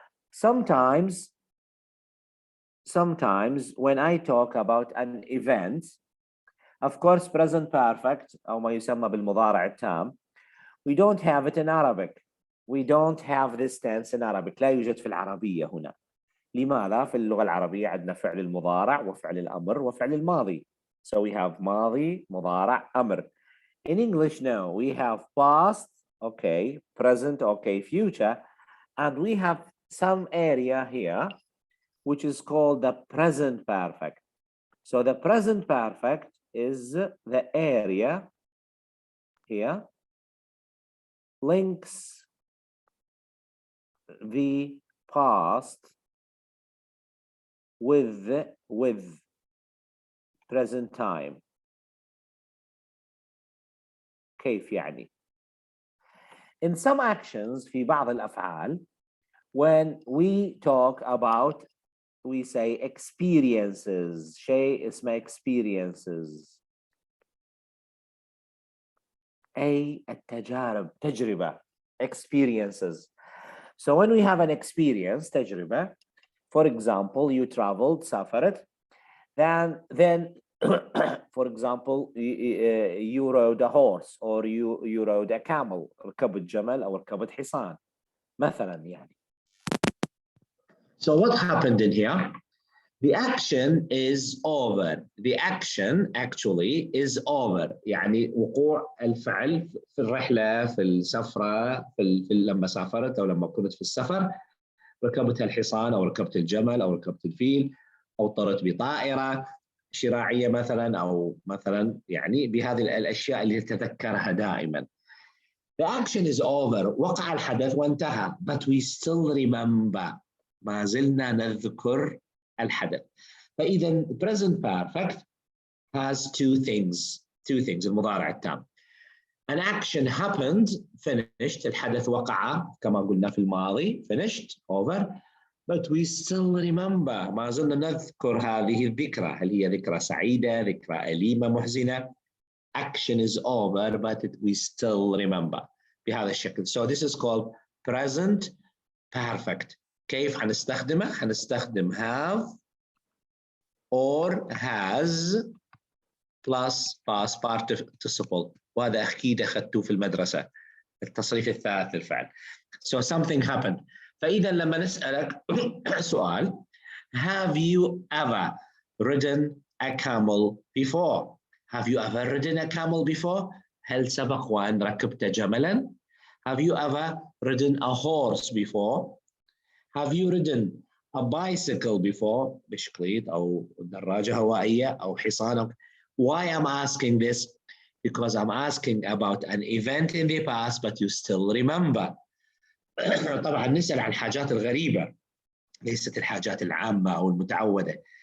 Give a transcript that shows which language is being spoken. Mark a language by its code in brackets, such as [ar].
[en] Sometimes when I talk about an event, of course present perfect [ar] أو ما يسمى بالمضارع التام, [en] we don't have it in Arabic. We don't have this tense in Arabic. [ar] لا يوجد في العربية هنا. لماذا؟ في اللغة العربية عندنا فعل المضارع وفعل الأمر وفعل الماضي. [en] So we have [ar] ماضي, مضارع, أمر. [en] In English, no. We have past, okay, present, okay, future, and we have some area here which is called the present perfect. So the present perfect is the area here links the past with present time. [ar] كيف يعني؟ [en] In some actions, [ar] في بعض الأفعال, [en] when we talk about, we say experiences, [ar] شيء اسمه [en] experiences. [ar] أي التجارب, تجربة, experiences. [en] So when we have an experience, تجربة, for example, you traveled, سافرت, then for example, you rode a horse or you rode a camel, [ar] ركبت جمل أو ركبت حصان, مثلا يعني. [en] So what happened in here? The action is over. The action actually is over. [ar] يعني وقوع الفعل في الرحلة، في السفرة، لما سافرت أو لما كنت في السفر، ركبت الحصان أو ركبت الجمل أو ركبت الفيل أو طرت بطائرة شراعية مثلا، أو مثلا يعني بهذه الأشياء اللي تتذكرها دائما. [en] The action is over. [ar] وقع الحدث وانتهى. [en] But we still remember. [ar] ما زلنا نذكر الحدث. فإذا [en] present perfect has two things [ar] المضارع التام. [en] An action happened, finished, [ar] الحدث وقع كما قلنا في الماضي, [en] finished, over, but we still remember, [ar] ما زلنا نذكر هذه الذكرى. هل هي ذكرى سعيدة, ذكرى أليمة, محزنة؟ [en] Action is over, but we still remember. [ar] بهذا الشكل. [en] So this is called present perfect. [ar] كيف حنستخدمه؟ حنستخدم [en] have or has plus past participle. [ar] وهذا أكيد أخذتوه في المدرسة، التصريف الثالث للفعل. [en] So something happened. [ar] فإذا لما نسألك سؤال [en] have you ever ridden a camel before? Have you ever ridden a camel before? [ar] هل سبق وأن ركبت جملاً؟ [en] Have you ever ridden a horse before? Have you ridden a bicycle before? [ar] بشكليت أو دراجة هوائية أو حصان. [en] Why I'm asking this? Because I'm asking about an event in the past but you still remember. [ar] طبعا نسأل عن الحاجات الغريبة ليست الحاجات العامة أو المتعودة.